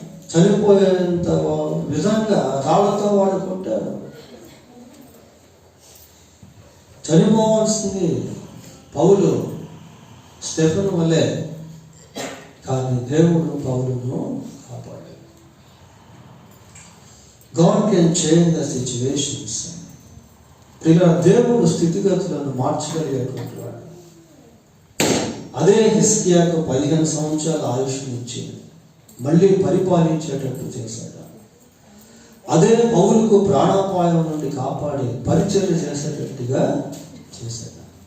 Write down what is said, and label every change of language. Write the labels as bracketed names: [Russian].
[Telugu] చనిపోయేంత విధంగా రాళ్లతో వాడు కొట్టాడు. చనిపోవాల్సింది పౌలు స్టెఫెను వలె, కానీ దేవుడు పౌలును కాపాడాడు. [English] God can change the situations. [Telugu] ఇలా దేవుడు స్థితిగతులను మార్చగలిగేటువంటి వాడు. అదే హిజ్కియాకు 15 సంవత్సరాల ఆయుష్నిచ్చి మళ్ళీ పరిపాలించేటట్టు చేశాడు. అదే పౌలుకు ప్రాణాపాయం నుండి కాపాడి పరిచర్య చేసేటట్టుగా చేశాడు.